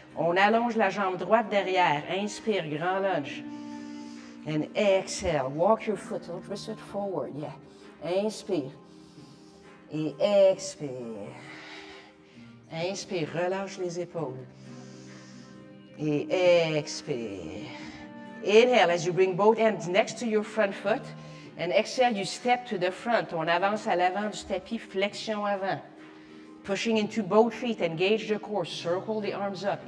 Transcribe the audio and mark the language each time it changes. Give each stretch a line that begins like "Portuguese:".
French: On allonge la jambe droite derrière. Inspire, grand lunge.
English: And exhale, walk your foot, twist it forward, yeah.
French: Inspire. Et expire. Inspire, relâche les épaules. Et expire.
English: Inhale as you bring both hands next to your front foot. And exhale, you step to the front.
French: On avance à l'avant du tapis, flexion avant.
English: Pushing into both feet, engage the core, circle the arms up.